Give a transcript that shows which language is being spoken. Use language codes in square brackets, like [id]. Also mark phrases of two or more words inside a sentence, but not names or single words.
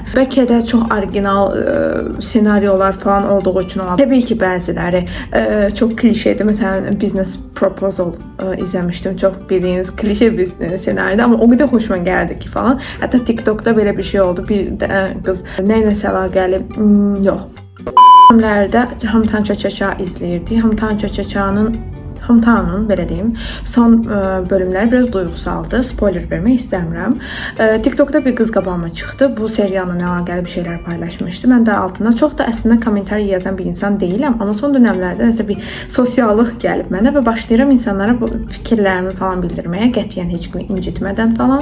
[az] Bəlkə də çox orijinal senaryolar falan olduğu üçün olar. Təbii ki, bəziləri çox klişedir. Məsələn, Business Proposal izləmişdim. Çox bildiyiniz klişe bir senaryodur, amma o qədər xoşuma gəldi ki falan. Hətta TikTokda belə bir şey oldu. Bir qız nə ilə əlaqəli? Yox. Dövrlərdə Hamtan Cha-Cha-Cha izləyirdik. Hamtan Cha-Cha-Cha'nın belə deyim, son bölümləri biraz duyğusaldı. Spoiler vermək istəmirəm. TikTokda bir qız qabağıma çıxdı. Bu serialla əlaqəli bir şeylər paylaşmışdı. Mən də altına çox da əslində komentar yazan bir insan deyiləm, amma son dövrlərdə nəsə bir sosiallıq gəlib mənə və başlayıram insanlara bu fikirlərimi falan bildirməyə, qətiyyən heç kimi incitmədən falan.